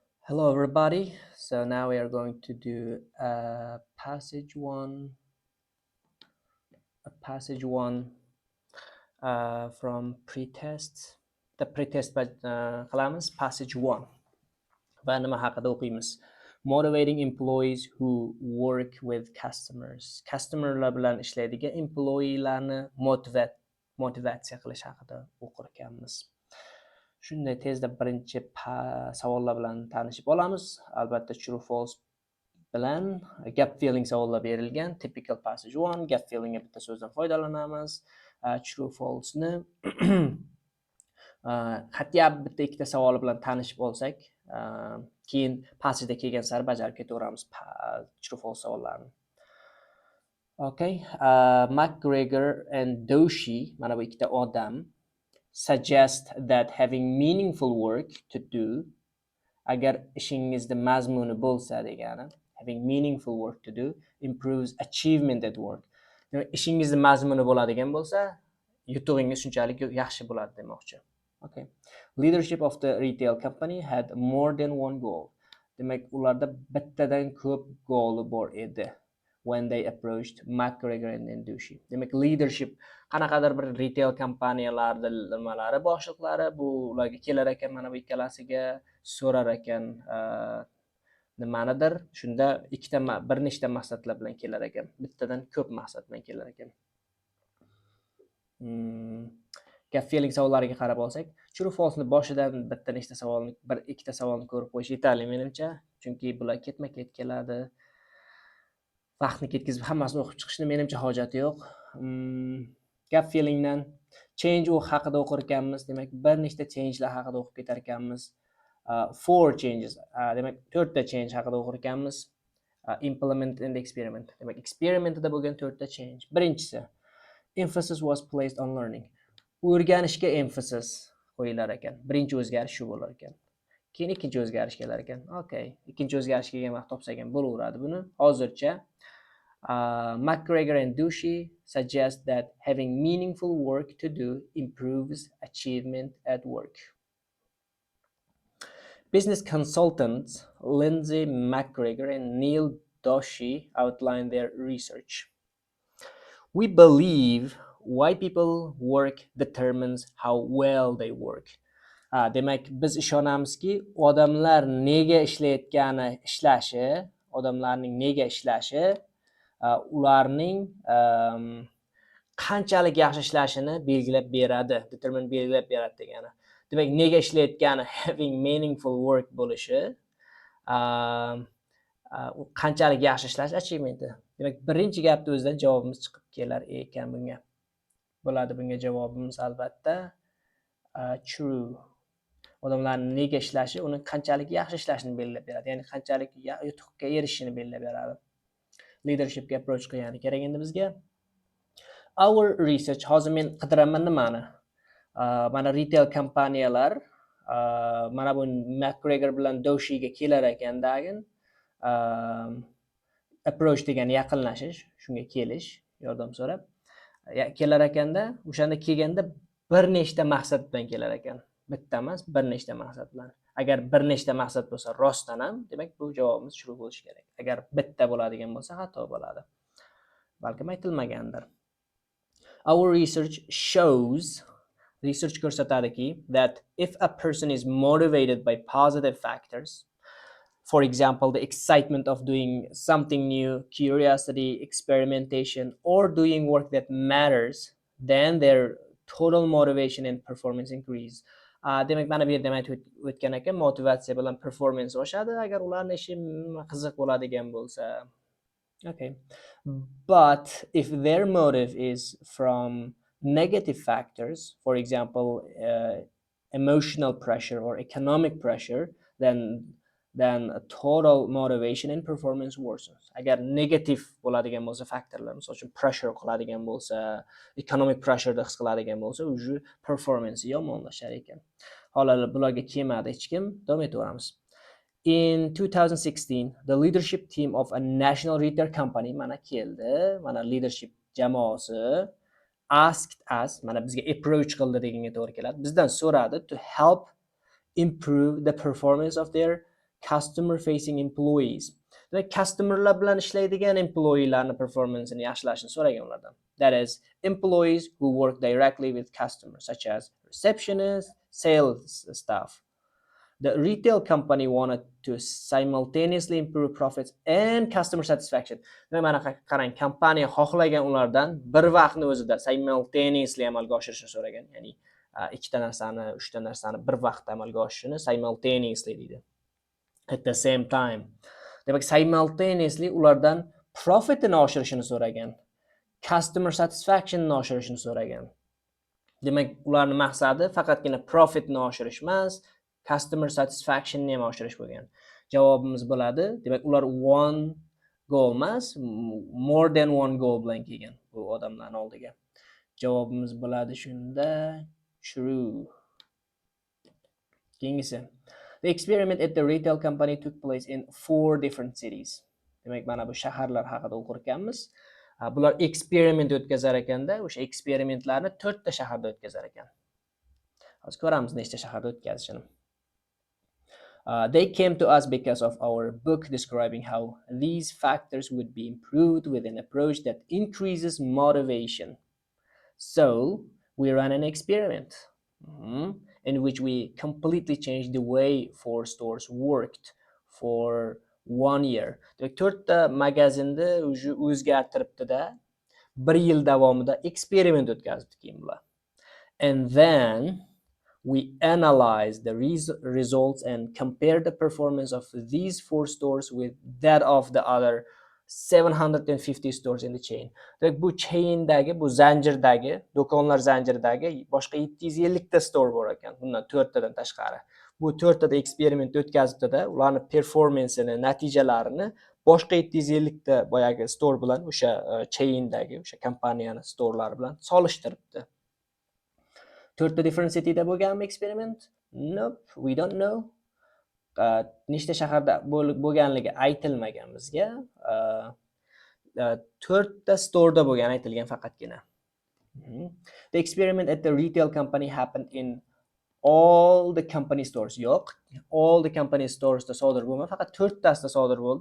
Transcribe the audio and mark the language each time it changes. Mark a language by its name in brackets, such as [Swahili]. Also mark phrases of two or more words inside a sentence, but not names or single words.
[English] Hello, everybody. So now we are going to do passage one from pretest. The pretest qilamiz passage one. [Uzbek] Va nima haqida o'qiymiz? [English] Motivating employees who work with customers. [Uzbek] Customerlar bilan ishlaydigan employeelarni motivatsiya qilish haqida o'qir ekanmiz. Shunday tezda birinchi savollar bilan tanishib olamiz. Albatta [English] true false [Uzbek] bilan [English] gap feeling [Uzbek] savollar berilgan. [English] Typical passage 1 gap feelingga [Uzbek] bitta so'zdan foydalanamiz. [English] True false [Uzbek] ni hatto bitta ikkita savol bilan tanishib olsak, keyin passageda kelgan sari bajarib ketaveramiz true false savollarni. Okay, McGregor and Doshi, mana bu ikkita odam, [English] suggest that having meaningful work to do, [Uzbek] agar ishingizda mazmuni bo'lsa degani, [English] having meaningful work to do improves achievement at work. [Uzbek] Ishingizda mazmuni bo'ladigan bo'lsa, yutug'ingiz shunchalik yaxshi bo'ladi demoqchi. [English] Okay. Leadership of the retail company had more than one goal. [Uzbek] Demak, ularda bittadan ko'p go'li bor edi. [English] When they approached McGregor and Doshi. [Uzbek] Demak, leadership qanaqadir bir retail kompaniyalarda nimalari boshliqlari bu ularga kelar ekan, mana bu ikkalasiga so'rar ekan nimanidir. Shunda bir nechta maqsadlar bilan kelar ekan. Bittadan ko'p maqsad bilan kelar ekan. [English] Gap feeling [Uzbek] savollariga qarab olsak, [English] true false [Uzbek] ni boshidan bitta nechta savolni, bir ikkita savolni ko'rib qo'yish yetarli menimcha, chunki bular ketma-ket keladi. Vaqtni ketkizib hammasini o'qib chiqishni menimcha hojati yo'q. [English] Gap feelingdan [Uzbek] change haqida o'qir ekanmiz. Demak, bir nechta changelar haqida o'qib ketar ekanmiz. [English] Four changes. [Uzbek] Demak, 4 ta change haqida o'qir ekanmiz. [English] Implement and experiment. [Uzbek] Demak, experimentda bo'lgan 4 ta change. Birinchisi, [English] emphasis was placed on learning. [Uzbek] O'rganishga emphasis qo'yilar ekan. Birinchi o'zgarish shu bo'lar ekan. Keyin ikkinchi o'zgarish kelar ekan. Okay, ikkinchi o'zgarish kelgan vaqt topsak ham bo'laveradi buni. [English] Hozircha McGregor and Doshi suggest that having meaningful work to do improves achievement at work. Business consultants Lindsay McGregor and Neil Doshi outline their research. We believe why people work determines how well they work. [Uzbek] Demak, biz ishonamizki, odamlarning nega ishlashi, ularning qanchalik yaxshi ishlashini belgilab beradi. Determine belgilab beradi degani. Demak, nega ishlayotgani [English] having meaningful work [Uzbek] bo'lishi, qanchalik yaxshi ishlash achievementi. Demak, birinchi gapni o'zidan javobimiz chiqib kelar ekan bunga. Bo'ladi bunga javobimiz albatta true. Odamlarning nega ishlashi uni qanchalik yaxshi ishlashini belgilab beradi. Ya'ni qanchalik yutuqqa erishishini belgilab beradi. [English] Leadershipga approach [Uzbek] qilgani kerak endi bizga. [English] Our research, [Uzbek] hozir men qidiraman nimani? Mana retail kompaniyalar mana bu McGregor bilan Doshiga kelar ekandagin, approach degani yaqinlashish, shunga kelish, yordam so'rab kelar ekanda, o'shanda kelganda bir nechta maqsad bilan kelar ekan. Bitta emas, bir nechta maqsad bilan. Agar bir nechta maqsad bo'lsa, rostdan ham, demak bu javobimiz true bo'lishi kerak. Agar bitta bo'ladigan bo'lsa, xato bo'ladi. Balkim aytilmagandir. [English] Our research shows, research ko'rsatadiki, that if a person is motivated by positive factors, for example, the excitement of doing something new, curiosity, experimentation, or doing work that matters, then their total motivation and performance increase. [Uzbek] Demak, mana bu yerda aytib o'tgan ekan, motivatsiya bilan performance oshadi agar ularning ishi qiziq bo'ladigan bo'lsa. [English] Okay. But if their motive is from negative factors, for example, emotional pressure or economic pressure, then total motivation and performance worsens. [Uzbek] Agar negative bo'ladigan bo'lsa faktorlar, misol uchun pressure qiladigan bo'lsa, [English] economic pressure [Uzbek] his qiladigan bo'lsa, o'zi performance yomonlashar ekan. Hozir bularga kelmadi hech kim, davom etaveramiz. [English] In 2016, the leadership team of a national retail company, [Uzbek] mana keldi, mana leadership jamoasi, [English] asked us, [Uzbek] mana bizga approach qildi deganga to'g'ri keladi. Bizdan so'radi [English] to help improve the performance of their customer facing employees. [Uzbek] Demak, customerlar bilan ishlaydigan [English] employeelarni performanceini [Uzbek] yaxshilashni so'ragan ulardan. [English] That is, employees who work directly with customers, such as receptionists, sales staff. The retail company wanted to simultaneously improve profits and customer satisfaction. [Uzbek] Demak, mana qarang, kompaniya xohlagan ulardan bir vaqtni o'zida simultaneously amalga oshirishni so'ragan. Ya'ni ikkita narsani, uchta narsani bir vaqtda amalga oshishini simultaneously deydi. [English] At the same time. [Uzbek] Demak, simultaneously ulardan profitini oshirishini so'ragan. [English] Customer satisfactionini [Uzbek] oshirishni so'ragan. Demak, ularning maqsadi faqatgina profitni oshirish emas, [English] customer satisfactionni [Uzbek] ham oshirish bo'lgan. Javobimiz bo'ladi. Demak, ular [English] one goal [Uzbek] emas, [English] more than one goal [Uzbek] bilan kelgan bu odamlarning oldiga. Javobimiz bo'ladi shunda true. Keyingisi. [English] The experiment at the retail company took place in 4 different cities. [Uzbek] Demak, mana bu shaharlar haqida o'qir ekanmiz. Bular eksperiment o'tkazar ekanda, o'sha eksperimentlarni 4 ta shaharda o'tkazar ekan. Hozir ko'ramiz nechta shaharda o'tkazishini. [English] They came to us because of our book describing how these factors would be improved with an approach that increases motivation. So, we ran an experiment in which we completely changed the way 4 stores worked for 1 year. [Uzbek] Demak, 4 ta magazinni o'zgartiribdi-da, 1 yil davomida eksperiment o'tkazibdi keyin bular. [English] And then we analyzed the results and compared the performance of these 4 stores with that of the other 750 stores in the chain. [Uzbek] Demak, bu chaindagi, bu zanjirdagi, do'konlar zanjiridagi boshqa 750 ta store bor ekan. Bundan 4 tadan tashqari. Bu 4 tada eksperiment o'tkazibdi-da, ularning performansini, natijalarini boshqa 750 ta boyagi store bilan, o'sha chaindagi, o'sha kompaniyaning storelari bilan solishtiribdi. 4 ta [English] different cityda [Uzbek] bo'lganmi eksperiment? [English] Nope, we don't know. [Uzbek] Nechta shaharda bo'lganligi aytilmagan bizga. 4 ta storeda bo'lgan aytilgan faqatgina. [English] The experiment at the retail company happened in all the company stores. [Uzbek] Yo'q, [English] all the company stores [Uzbek] da sodir bo'lmadi, faqat 4 tasida sodir bo'ldi.